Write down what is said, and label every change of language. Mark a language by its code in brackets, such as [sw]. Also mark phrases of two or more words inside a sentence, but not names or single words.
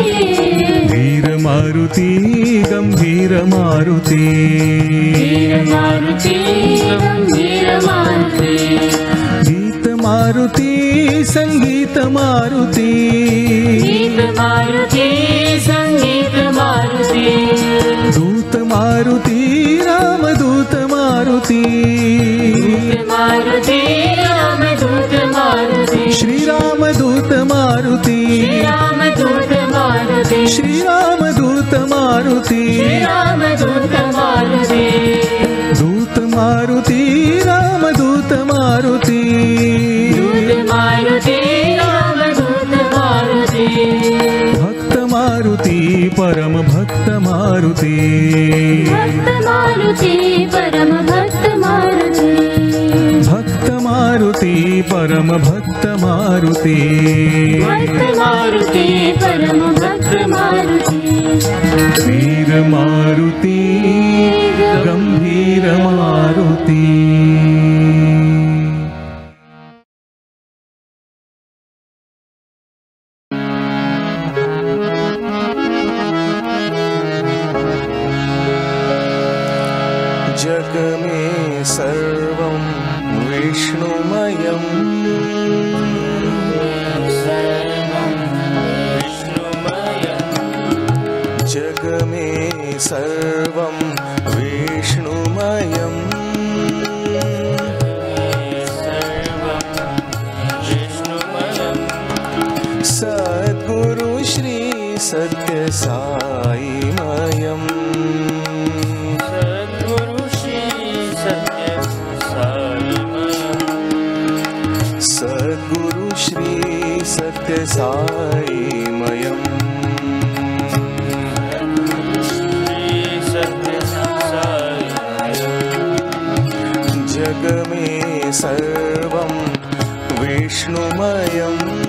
[sa] वीर मारुति गंभीर मारुति वीर मारुति गंभीर मारुति गीत मारुति संगीत मारुति गीत मारुति संगीत मारुति दूत मारुति राम दूत मारुति दूत मारुति राम दूत मारुति श्री राम दूत मारुति राम दूत मारुति श्री राम दूत मारुति राम दूत मारुति दूत मारुति राम दूत रामदूत मारुती दूत मारुती रामदूत मारुती भक्त मारुती परम भक्त मारुती भक्त मारुती परम भक्त मारुती भक्त मारुती परम भक्त मारुती भक्त मारुती परम भक्त मारुती वीर मारुती गंभीर मारुती [hi] जग में [sa] सर्वं विष्णुमयं [hi] जग में [sa] सर्वं विष्णुमयं सद्गुरु श्री सत्य साई मयम् सद्गुरु श्री सत्य साई मयम् [hi] जग में [sa] सर्वं विष्णुमयम्